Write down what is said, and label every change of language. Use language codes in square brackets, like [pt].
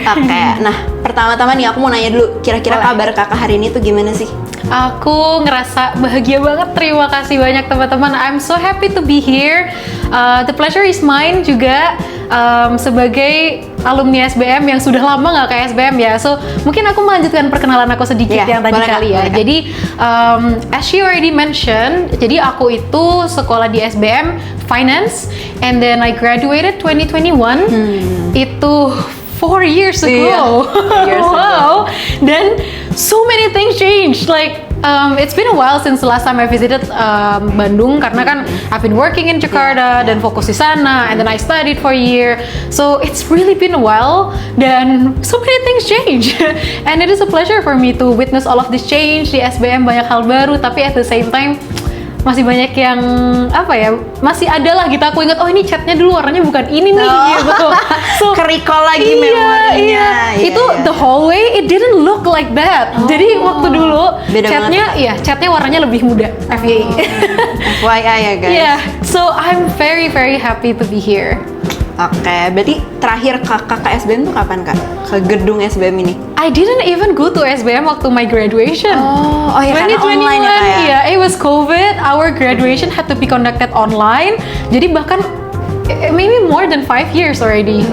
[id] Oke, nah pertama-tama nih aku mau nanya dulu, kira-kira kabar kakak hari ini tuh gimana sih? Aku ngerasa bahagia banget, terima kasih banyak teman-teman. [en] I'm so happy to be here. The pleasure is mine [id] juga sebagai alumni SBM yang sudah lama nggak ke SBM ya. So mungkin aku melanjutkan perkenalan aku sedikit yang tadi kali ya. Jadi [en] as she already mentioned, [id] jadi aku itu sekolah di [en] SBM Finance and then I graduated 2021. Itu 4 years ago. Wow. Dan so many things changed. Like it's been a while since the last time I visited Bandung [id] karena kan [en] I've been working in Jakarta [id] dan fokus di sana [en] and then I studied for a year. So it's really been a while [id] dan [en] so many things change. And it is a pleasure for me to witness all of this change [id] di SBM, banyak hal baru tapi [en] at the same time [id] masih banyak yang apa ya, masih ada lah gitu. Aku ingat, oh ini chatnya dulu warnanya bukan ini nih gitu. So Ke-recall lagi memorinya. [en] Itu the hallway it didn't look like that. Jadi waktu dulu chatnya warnanya lebih muda. FYI. FYI ya guys. Yeah, so I'm very very happy to be here. [id] Oke, berarti terakhir kakak ke SBM tuh kapan Kak? Ke gedung SBM ini? [en] I didn't even go to SBM [id] waktu [en] my graduation. [id] Oh ya karena 2021, online ya Kak ya? [en] Yeah, it was COVID. Our graduation had to be conducted online. [id] Jadi bahkan [en] maybe more than 5 years already.